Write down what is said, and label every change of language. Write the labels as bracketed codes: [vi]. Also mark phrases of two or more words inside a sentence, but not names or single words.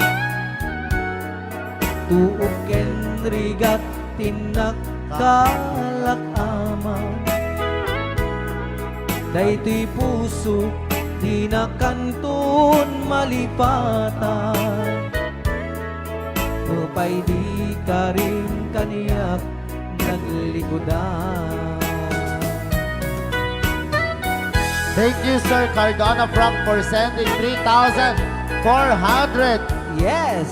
[ilo] Tuog ken rigat tinakkalak ama. Daytoy puso di na kanton malipatan. Upay di ka rin kaniyak naglikodan. [en] Thank you, Sir Cardona Frank, for sending 3,400 Yes!